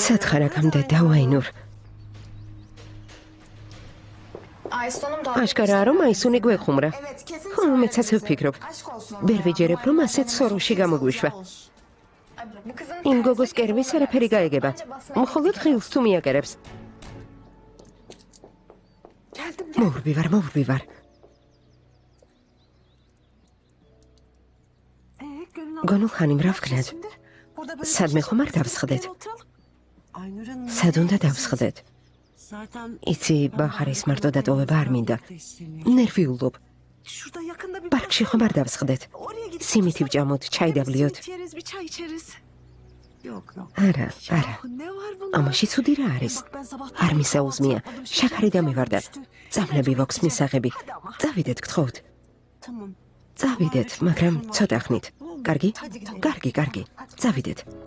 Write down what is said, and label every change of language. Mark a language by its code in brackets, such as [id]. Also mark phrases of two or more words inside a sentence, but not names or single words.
[ka] სათხარ აქამდე დავაინურ. [tr] Aysun Hanım da... [ka] აშკარაა რომ აისუნი გვეხუმრა. [tr] Evet kesin [ka] ხო, მეც ასე ვფიქრობ. [tr] Aşk olsun ona. [ka] ვერ ვიჯერებ რომ ასეთ სოროში გამოგვიშვა. [tr] Ay, bu kızın [ka] იმ [tr] tersi [ka] გოგოს კერვის არაფერი გაიგება. [tr] Bence basmaya [ka] მხოლოდ ხილს თუ მიაკერებს. მოვრბივარ, მოვრბივარ. გონულ ხანი რა ვქნათ? სადმე ხომ არ დავსხდეთ? [tr] Aynur Hanım. [ka] სად უნდა დავსხდეთ? [tr] Zaten [ka] იცი, ბახარის მარტო დატოვება არ მინდა. ნერვიულობ. [tr] şurada yakında bir [ka] პარკში ხომ არ დავსხდეთ? [tr] oraya gidip [ka] სიმითი ვჭამოთ, ჩაი დავლიოთ. [tr] simit yeriz, bir çay içeriz. Yok yok. [ka] არა, არა. [tr] Ah, ne var bunda? [ka] ამაში ცუდი რა არის? [tr] Bak ben sabah [ka] არ მისაუზმია. შაქარი დამივარდა. წამლები ვაქვს მისაღები. წავიდეთ, გთხოვთ. [tr] Tamam. [ka] წავიდეთ, მაგრამ ცოტა ხნით. კარგი? კარგი, კარგი. წავიდეთ.